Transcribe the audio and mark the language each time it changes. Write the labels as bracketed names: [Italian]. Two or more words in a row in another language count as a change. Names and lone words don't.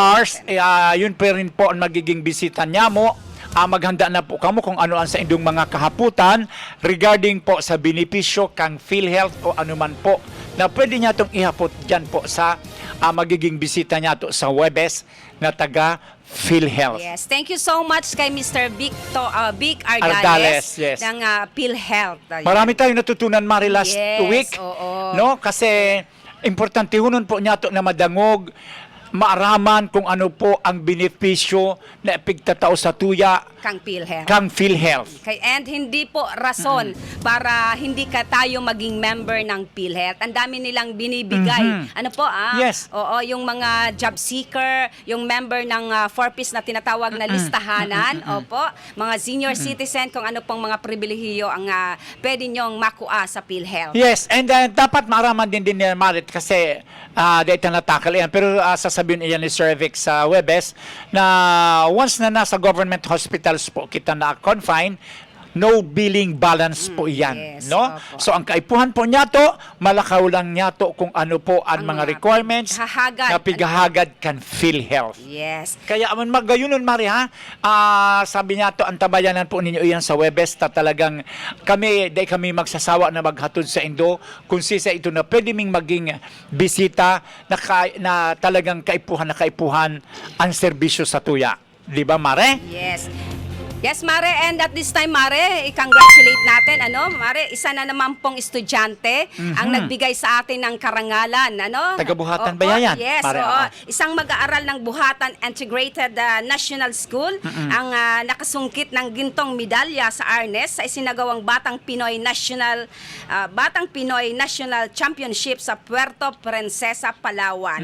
[Bikol] hours, yun pa rin po ang magiging bisita niya mo. Maghanda na po kamo kung ano ang sa indong mga kahaputan regarding po sa benepisyo kang PhilHealth o anuman po na pwede niya itong ihapot dyan po sa magiging bisita niya to sa Webes na taga PhilHealth. [English] Yes, thank you so much kay Mr. Vic Ardales, Ardales, yes. [Filipino] ng PhilHealth. Marami tayong natutunan, Mari, last [English] Yes, week. [Filipino] oo. [Bikol] No? Kasi importante hunon po niya to na madangog maaraman kung ano po ang benepisyo na ipigtatao sa tuya Kang PhilHealth. kang PhilHealth. [Filipino] Okay, and hindi po rason para hindi ka tayo maging member ng PhilHealth. Ang dami nilang binibigay. Ano po, [English] Yes. [Filipino] Oo, yung mga [English] job seeker, [Filipino] yung member ng 4Ps na tinatawag na listahanan, opo, mga [English] senior citizen, [Filipino] kung ano pong mga pribilehiyo ang pwede nyong makuha sa PhilHealth. [Bikol] Yes, and dapat maaraman din ni Marit kasi dahil natakal yan. [Filipino] Pero sasabihin iyan ni Sir Vic sa Webes na once na nasa government hospitals po kita na-confine, [English] no billing balance [Filipino] po iyan. [English] Yes, [Filipino] No? opo. [Bikol] So ang kaipuhan po niya to, malakaw lang niya to kung ano po ang mga requirements pigahagad. na pigahagad kan PhilHealth. [English] Yes. [Bikol] Kaya man magayunon Mari ha. Sabi niya to antabayanan po ninyo iyan sa Webes ta talagang kami magsasawa na maghatod sa Indo kung sisa ito na pwede ming maging bisita na talagang kaipuhan ang serbisyo sa tuya. [Filipino] Di ba Mare? Yes. Yes, Mare, and [English] at this time, [Filipino] Mare, i-congratulate natin, Mare, isa na naman pong estudyante ang nagbigay sa atin ng karangalan, Taga-Buhatan ba Oo, yan? [English] Yes, [Filipino] Mare, oo. Isang mag-aaral ng Buhatan Integrated National School ang nakasungkit ng gintong medalya sa Arnes sa isinagawang Batang Pinoy National Championship sa Puerto Princesa, Palawan.